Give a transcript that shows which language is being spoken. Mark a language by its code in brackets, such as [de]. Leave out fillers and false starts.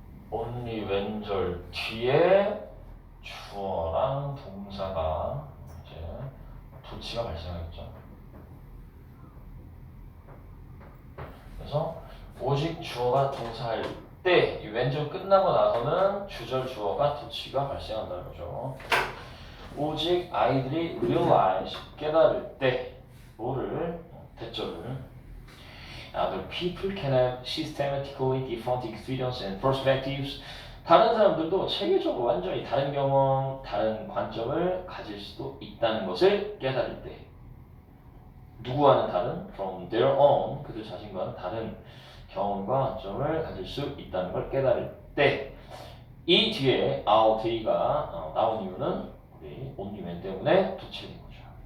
[ko] only when절 뒤에 주어랑 동사가 이제 도치가 발생하겠죠. 그래서 오직 주어가 동사할 때 이 when절 끝나고 나서는 주절 주어가 도치가 발생한다는 거죠. [en] 오직 아이들이 realize 깨달을 때 뭐를 대절을 Other people can have systematically different experiences and perspectives. [ko] 다른 사람들도 체계적으로 완전히 다른 경험, 다른 관점을 가질 수도 있다는 것을 깨달을 때. 누구와는 다른 from their own 그들 자신과는 다른 경험과 관점을 가질 수 있다는 걸 깨달을 때 이 뒤에 our day가 나온 이유는 우리 온리맨 때문에 도착인 거죠.